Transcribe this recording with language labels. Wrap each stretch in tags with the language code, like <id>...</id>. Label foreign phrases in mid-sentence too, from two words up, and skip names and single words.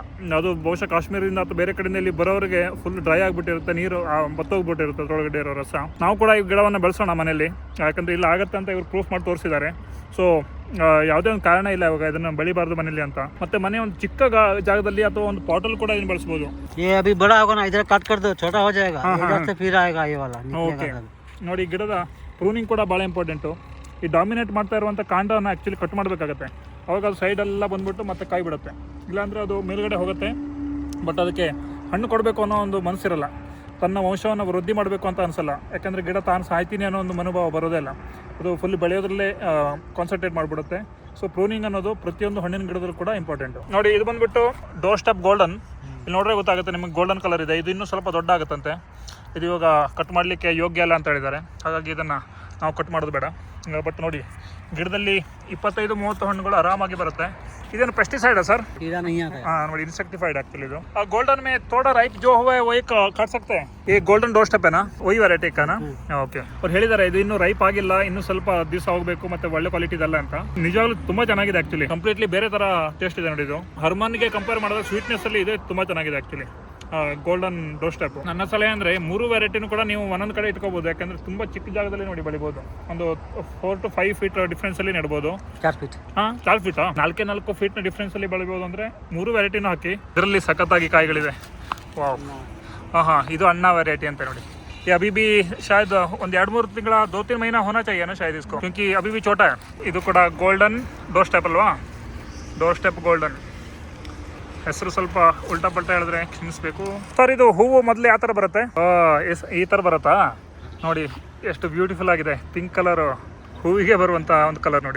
<kn>ಅದು ಬಹುಶಃ ಕಾಶ್ಮೀರದಿಂದ ಅಥವಾ ಬೇರೆ ಕಡೆಯಿಂದ ಇಲ್ಲಿ ಬರೋರಿಗೆ</kn> <en>full dry</en> <kn>ಆಗಿಬಿಟ್ಟಿರುತ್ತೆ, ನೀರು ಬತ್ತೋಗ್ಬಿಟ್ಟಿರುತ್ತೆ ಅದರೊಳಗಡೆ ಇರೋ ರಸ. ನಾವು ಕೂಡ ಈ ಗಿಡವನ್ನು ಬೆಳೆಸೋಣ ಮನೇಲಿ, ಯಾಕಂದರೆ ಇಲ್ಲ ಆಗುತ್ತೆ ಅಂತ ಇವರು ಪ್ರೂಫ್ ಮಾಡಿ ತೋರಿಸಿದ್ದಾರೆ. ಸೊ ಯಾವುದೇ ಒಂದು ಕಾರಣ ಇಲ್ಲ ಇವಾಗ ಇದನ್ನು ಬೆಳಿಬಾರ್ದು ಮನೇಲಿ ಅಂತ. ಮತ್ತೆ ಮನೆ ಒಂದು ಚಿಕ್ಕ ಜಾಗದಲ್ಲಿ ಅಥವಾ ಒಂದು ಪಾಟಲ್ ಕೂಡ ಇದನ್ನು ಬೆಳೆಸ್ಬೋದು.</kn> <hi>ये अभी बड़ा होगा ना, इधर कट कर दो, छोटा हो जाएगा, इधर से फिर आएगा ये वाला.</hi> <kn>ಓಕೆ, ನೋಡಿ ಗಿಡದ ಪ್ರೂನಿಂಗ್ ಕೂಡ ಭಾಳ ಇಂಪಾರ್ಟೆಂಟು. ಈ ಡಾಮಿನೇಟ್ ಮಾಡ್ತಾ ಇರುವಂಥ ಕಾಂಡನ</kn> <en>actually cut</en> <kn>ಮಾಡಬೇಕಾಗತ್ತೆ, ಅವಾಗ ಅದು ಸೈಡೆಲ್ಲ ಬಂದ್ಬಿಟ್ಟು ಮತ್ತೆ ಕಾಯಿ ಬಿಡುತ್ತೆ. ಇಲ್ಲಾಂದರೆ ಅದು ಮೇಲುಗಡೆ ಹೋಗುತ್ತೆ, ಬಟ್ ಅದಕ್ಕೆ ಹಣ್ಣು ಕೊಡಬೇಕು ಅನ್ನೋ ಒಂದು ಮನಸ್ಸಿರಲ್ಲ, ತನ್ನ ವಂಶವನ್ನು ವೃದ್ಧಿ ಮಾಡಬೇಕು ಅಂತ ಅನಿಸಲ್ಲ. ಯಾಕಂದರೆ ಗಿಡ ತಾನು ಸಾಯ್ತೀನಿ ಅನ್ನೋ ಒಂದು ಮನೋಭಾವ ಬರೋದೇ ಇಲ್ಲ, ಅದು ಫುಲ್ ಬೆಳೆಯೋದ್ರಲ್ಲೇ ಕಾನ್ಸಂಟ್ರೇಟ್ ಮಾಡಿಬಿಡುತ್ತೆ. ಸೊ ಪ್ರೂನಿಂಗ್ ಅನ್ನೋದು ಪ್ರತಿಯೊಂದು ಹಣ್ಣಿನ ಗಿಡದಲ್ಲೂ ಕೂಡ ಇಂಪಾರ್ಟೆಂಟು. ನೋಡಿ, ಇದು ಬಂದುಬಿಟ್ಟು ಡೋರ್ ಸ್ಟೆಪ್ ಗೋಲ್ಡನ್. ಇಲ್ಲಿ ನೋಡ್ರೆ ಗೊತ್ತಾಗುತ್ತೆ ನಿಮಗೆ,</kn> <en>golden colour</en> <kn>ಇದೆ. ಇದು ಇನ್ನೂ ಸ್ವಲ್ಪ ದೊಡ್ಡ ಆಗುತ್ತಂತೆ. ಇದು ಇವಾಗ ಕಟ್ ಮಾಡಲಿಕ್ಕೆ ಯೋಗ್ಯ ಅಲ್ಲ ಅಂತ ಹೇಳಿದ್ದಾರೆ, ಹಾಗಾಗಿ ಇದನ್ನು ನಾವು ಕಟ್ ಮಾಡೋದು ಬೇಡ. ಬಟ್ ನೋಡಿ, ಗಿಡದಲ್ಲಿ 25-30 ಹಣ್ಣುಗಳು ಆರಾಮಾಗಿ ಬರುತ್ತೆ.</kn> <hi>इधर पेस्टिसाइड है सर? कीड़ा नहीं आता है. हाँ,</hi> <en>insectified actually.</en> <hi>जो गोल्डन में थोड़ा राइप जो हुआ है वही काट सकते हैं. ये गोल्डन डोर स्टेप है ना, वही ವೆರೈಟಿ का ना?</hi> <kn>ಓಕೆ. ಅವ್ರು ಹೇಳಿದ್ದಾರೆ ಇದು ಇನ್ನೂ ರೈಪ್ ಆಗಿಲ್ಲ, ಇನ್ನೂ ಸ್ವಲ್ಪ ದಿವಸ ಹೋಗಬೇಕು, ಮತ್ತೆ ಒಳ್ಳೆ ಕ್ವಾಲಿಟಿ ಇದಲ್ಲ ಅಂತ. ನಿಜವಾಗ್ಲೂ ತುಂಬಾ ಚೆನ್ನಾಗಿದೆ</kn> <en>actually, completely</en> <kn>ಬೇರೆ ತರ ಟೇಸ್ಟ್ ಇದೆ ನೋಡಿ. ಇದು ಹರ್ಮನ್ಗೆ ಕಂಪೇರ್ ಮಾಡಿದ್ರೆ ಸ್ವೀಟ್ನೆಸ್ ಅಲ್ಲಿ ಇದೆ ತುಂಬಾ ಚೆನ್ನಾಗಿದೆ ಆಕ್ಚುಲಿ. ಗೋಲ್ಡನ್ ಡೋರ್ ಸ್ಟೆಪ್. ನನ್ನ ಸಲಹೆ ಅಂದರೆ 3 ವೆರೈಟಿನೂ ಕೂಡ ನೀವು ಒಂದೊಂದು ಕಡೆ ಇಟ್ಕೋಬೋದು, ಯಾಕಂದರೆ ತುಂಬ ಚಿಕ್ಕ ಜಾಗದಲ್ಲಿ ನೋಡಿ ಬೆಳಿಬೋದು. ಒಂದು</kn> <en>4 to 5 feet</en> <kn>ಡಿಫ್ರೆನ್ಸಲ್ಲಿ ನೆಡ್ಬೋದು. 4 ಫೀಟ್ 4 ಫೀಟಾ 4 ಫೀಟ್ನ ಡಿಫ್ರೆನ್ಸಲ್ಲಿ ಬೆಳಿಬೋದು. ಅಂದರೆ 3 ವೆರೈಟಿನೂ ಹಾಕಿ ಇದರಲ್ಲಿ ಸಖತ್ತಾಗಿ ಕಾಯಿಗಳಿದೆ. ವಾವ್. हाँ, ಇದು ಅಣ್ಣ ವೆರೈಟಿ ಅಂತ ನೋಡಿ.</kn> <hi>ये अभी भी शायद</hi> <kn>ಒಂದು 2-3 ತಿಂಗಳ 2-3</kn> <hi>ಮहीना होना चाहिए ना शायद इसको, क्योंकि अभी भी छोटा है.</hi> <kn>ಇದು ಕೂಡ ಗೋಲ್ಡನ್ ಡೋರ್ ಸ್ಟೆಪ್ ಅಲ್ವಾ, ಡೋರ್ ಸ್ಟೆಪ್ ಗೋಲ್ಡನ್. ಹೆಸರು ಸ್ವಲ್ಪ ಉಲ್ಟಾ ಪಲ್ಟಾ ಹೇಳಿದ್ರೆ ಕ್ಷಮಿಸಬೇಕು ಸರ್. ಇದು ಹೂವು ಮೊದಲು ಯಾವ ಥರ ಬರುತ್ತೆ? ಈ ಥರ ಬರುತ್ತಾ ನೋಡಿ, ಎಷ್ಟು ಬ್ಯೂಟಿಫುಲ್ ಆಗಿದೆ.</kn> <en>pink colour</en> <kn>ಹೂವಿಗೆ ಬರುವಂಥ ಒಂದು ಕಲರ್ ನೋಡಿ.</kn>